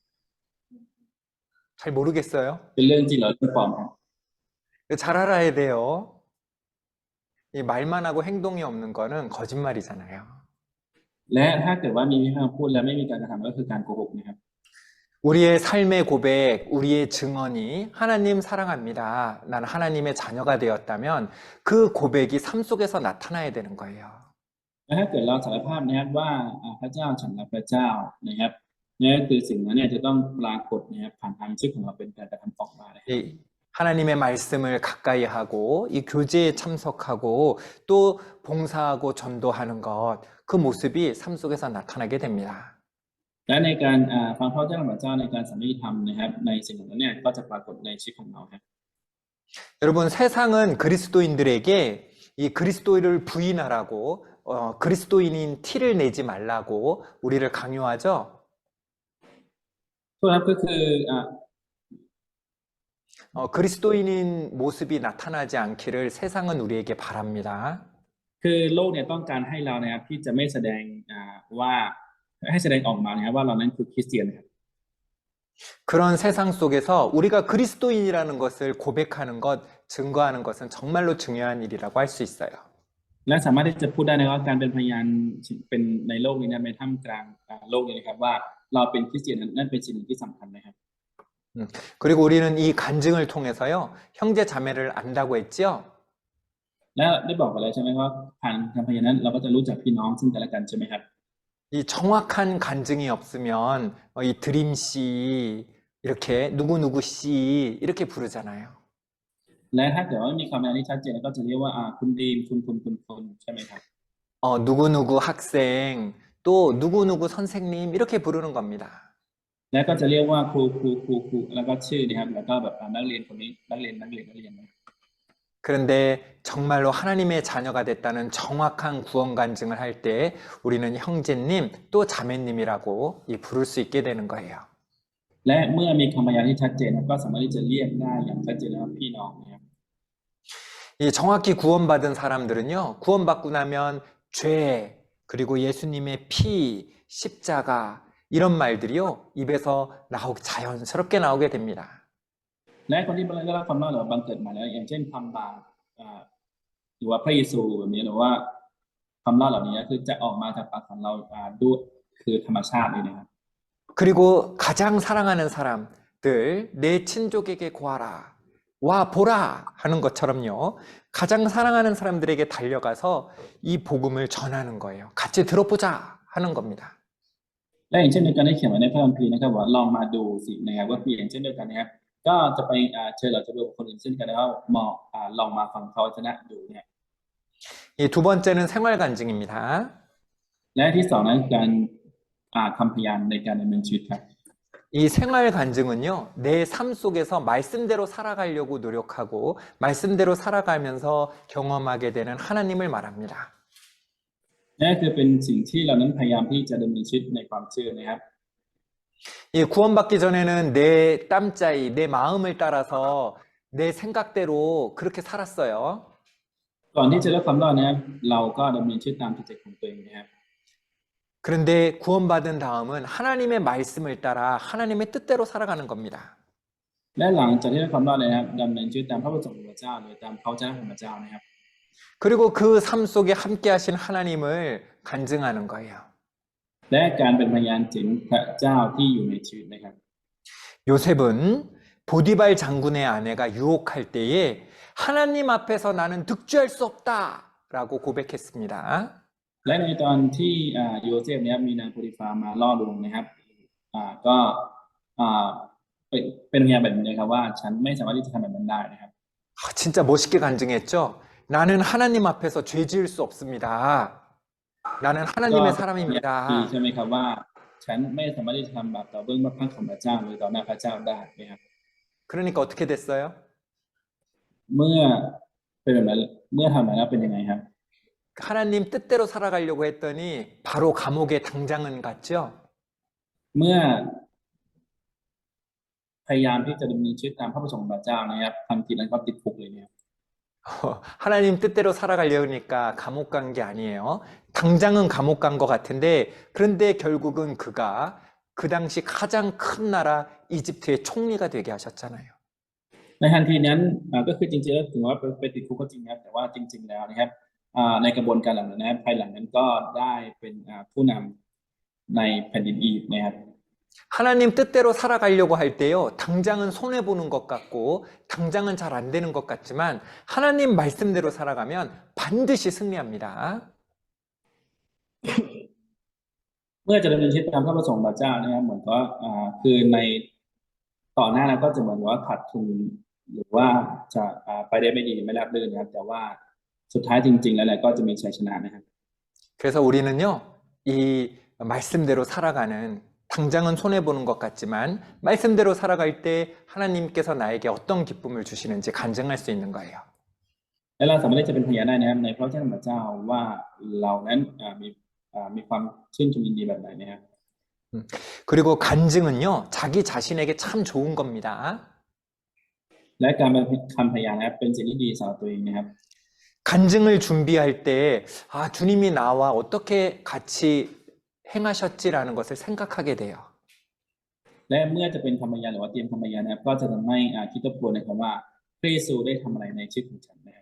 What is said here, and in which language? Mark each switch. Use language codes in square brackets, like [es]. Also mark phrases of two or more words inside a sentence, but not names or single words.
[ko] 잘 모르겠어요. [th] เป็นเรื่องจริงหรือเรื่องปลอมครับ [ko] 잘 알아야 돼요. 이 말만 하고 행동이 없는 거는 거짓말이잖아요. [th] และถ้าเกิดว่ามีคำพูดแล้วไม่มีการกระทำก็คือการโกหกนะครับ [ko] 우리의 삶의 고백, 우리의 증언이 하나님 사랑합니다. 난 하나님의 자녀가 되었다면 그 고백이 삶 속에서 나타나야 되는 거예요. [th] และถ้าเกิดเราสารภาพนะครับว่าพระเจ้าฉันรักพระเจ้านะครับนี่คือสิ่งนั้นเนี่ยจะต้องปรากฏนะครับผ่านทางชีวิตของเราเป็นการกระทำออกมานะครับ [ko] 이 하나님의 말씀을 가까이 하고 이 교제에 참석하고 또 봉사하고 전도하는 것, 그 모습이 삶 속에서 나타나게 됩니다. [th] และในการฟังพระเจ้าของพระเจ้าในการสามีธรรมนะครับในสิ่งเหล่านั้นเนี่ยก็จะปรากฏในชีวิตของเราครับ [ko] 여러분, 세상은 그리스도인들에게 이 그리스도를 부인하라고 그리스도인인 티를 내지 말라고 우리를 강요하죠. [th] ทุกครับก็คือ [ko] 그리스도인인 모습이 나타나지 않기를 세상은 우리에게 바랍니다. [th] คือโลกเนี่ยต้องการให้เรานะครับที่จะไม่แสดงว่าให้แสดงออกมานะครับว่าเรานั้นคือคริสเตียนนะครับ [ko] 그런 세상 속에서 우리가 그리스도인이라는 것을 고백하는 것, 증거하는 것은 정말로 중요한 일이라고 할 수 있어요. [th] และสามารถที่จะพูดได้นะครับการเป็นพยานเป็นในโลกนี้นะในท่ามกลางโลกนี้นะครับว่าเราเป็นคริสเตียนนั่นเป็นสิ่งที่สำคัญนะครับ [ko] 그리고 우리는 이 간증을 통해서요, 형제 자매를 안다고 했죠. [th] และได้บอกไปแล้วใช่ไหมว่าผ่านการพยานนั้นเราก็จะรู้จักพี่น้องซึ่งกันและกันใช่ไหมครับ [ko] 이 정확한 간증이 없으면 이 드림 씨 이렇게 누구누구 씨 이렇게 부르잖아요. [th] และถ้าเกิดว่ามีคำพยานที่ชัดเจนก็จะเรียกว่าคุณดีมคุณใช่ไหมครับ [ko] 누구누구 학생 또 누구누구 선생님 이렇게 부르는 겁니다. [th] และก็จะเรียกว่าครูแล้วก็ชื่อนะครับแล้วก็แบบนักเรียนคนนี้นักเรียนนะ [ko] 그런데 정말로 하나님의 자녀가 됐다는 정확한 구원 간증을 할 때 우리는 형제님 또 자매님이라고 부를 수 있게 되는 거예요. [th] และเมื่อมีคำพยานที่ชัดเจนก็สามารถที่จะเรียกได้อย่างชัดเจนแล้วพี่น้องนะครับ [ko] 이 정확히 구원받은 사람들은요, 구원받고 나면 죄, 그리고 예수님의 피, 십자가 이런 말들이요, 입에서 자연스럽게 나오게 됩니다. [th] และคนที่ได้รับความรอดหรือบังเกิดมาแล้วอย่างเช่นความบาปหรือว่าพระเยซูแบบนี้หรือว่าความรอดเหล่านี้คือจะออกมาจากปากของเราด้วยคือธรรมชาติเลยนะครับ [ko] 그리고 가장 사랑하는 사람들, 내 친족에게 구하라, 와 보라 하는 것처럼요, 가장 사랑하는 사람들에게 달려가서 이 복음을 전하는 거예요. 같이 들어보자 하는 겁니다. [th] และอย่างเช่นเดียวกันได้เขียนไว้ในพระคัมภีร์นะครับว่าลองมาดูสินะครับก็คืออย่างเช่นเดียวกันนะครับก็จะไปเชิญเราจะดูคนอื่นเช่นกันแล้วลองมาฟังเขาชนะดูเนี่ย [ko] 이 두 번째는 생활 간증입니다. [th] และที่สองนั้นการคำพยานในการดำเนินชีวิตครับ [ko] 이 생활 간증은요, 내 삶 속에서 말씀대로 살아가려고 노력하고 말씀대로 살아가면서 경험하게 되는 하나님을 말합니다. [th] นั่นคือเป็นสิ่งที่เรานั้นพยายามที่จะดำเนินชีวิตในความเชื่อนะครับ [ko] 이 구원받기 전에는 내 땀짜이, 내 마음을 따라서 내 생각대로 그렇게 살았어요. [th] ก่อนที่จะได้ความรอดนะครับเราก็ดำเนินชีวิตตามจิตใจของตัวเองนะครับ [ko] 그런데 구원받은 다음은 하나님의 말씀을 따라 하나님의 뜻대로 살아가는 겁니다. [th] และหลังจากที่ได้ความรอดนะครับดำเนินชีวิตตามพระประสงค์ของพระเจ้าโดยตามพระเจ้าของพระเจ้านะครับ [ko] 그리고 그 삶 속에 함께 하신 하나님을 간증하는 거예요. [th] และการเป็นพยานถึงพระเจ้าที่อยู่ในชีวิตนะครับ [ko] 요셉은 보디발 장군의 아내가 유혹할 때에 하나님 앞에서 나는 득주할 수 없다라고 고백했습니다. [th] และในตอนที่โยเซฟเนี่ยมีนางโพติฟามาล่อลวงนะครับก็เป็นพยานแบบนี้ครับว่าฉันไม่สามารถที่จะทำแบบนั้นได้นะครับ [ko] 진짜 멋있게 간증했죠. 나는 하나님 앞에서 죄 지을 수 없습니다. 나는 하나님의 [th] ดี [ko] 사람입니다. [th] ใช่ไหมครับว่าฉันไม่สามารถที่จะทำบาปต่อเบื้องพระพักตร์ของพระเจ้าหรือต่อหน้าพระเจ้าได้นะครับ [ko] 그러니까 어떻게 됐어요? [th] เมื่อเป็นแบบนั้นเมื่อทำแบบนั้นเป็นยังไงครับ [ko] 하나님 뜻대로 살아가려고 했더니 바로 감옥에 당장은 갔죠. [th] เมื่อพยายามที่จะดำเนินชีวิตตามพระประสงค์ของพระเจ้านะครับทันทีนั้นก็ติดคุกเลยเนี่ย [ko] 하나님 뜻대로 살아가려니까 감옥 간 게 아니에요. 당장은 감옥 간 것 같은데, 그런데 결국은 그가 그 당시 가장 큰 나라 이집트의 총리가 되게 하셨잖아요. [th] ในทันทีนั้นก็คือจริงๆแล้วถึงว่าไปติดคุกก็จริงนะครับแต่ว่าจริงๆแล้วนะครับในกระบวนการหลังนั้นนะครับภายหลังนั้นก็ได้เป็นผู้นำในแผ่นดินอียิปต์นะครับ [ko] 하나님 뜻대로 살아가려고 할 때요, 당장은 손해보는 것 같고, 당장은 잘 안 되는 것 같지만, 하나님 말씀대로 살아가면 반드시 승리합니다. [th] เมื่อจะดำเนินชีวิตตามพระประสงค์พระเจ้านะครับเหมือนก็คือในต่อหน้านั้นก็จะเหมือนว่าขาดทุนหรือว่าจะไปได้ไม่ดีไม่ราบรื่นนะครับแต่ว่าสุดท้ายจริงๆแล้วแหละก็จะมีชัยชนะนะครับ [ko] 그래서 우리는요, 이 말씀대로 살아가는 당장은 손해보는 것 같지만 말씀대로 살아갈 때 하나님께서 나에게 어떤 기쁨을 주시는지 간증할 수 있는 거예요. [th] และเราสามารถที่จะเป็นพยานได้นะครับในพระเจ้าพระเจ้าว่าเรานั้นมีความชื่นชมยินดีแบบไหนนะครับ [ko] 그리고 간증은요, 자기 자신에게 참 좋은 겁니다. [th] และการเป็นคำพยานนะครับเป็นสิ่งที่ดีสำหรับตัวเองนะครับ [ko] 간증을 준비할 때, 주님이 나와 어떻게 같이 행하셨지라는 것을 생각하게 돼요. [th] และเมื่อจะเป็นคำพยานหรือว่าเตรียมคำพยานนะครับก็จะทำให้คิดทบทวนนะครับว่าพระเยซูได้ทำอะไรในชีวิตของฉันนะครับ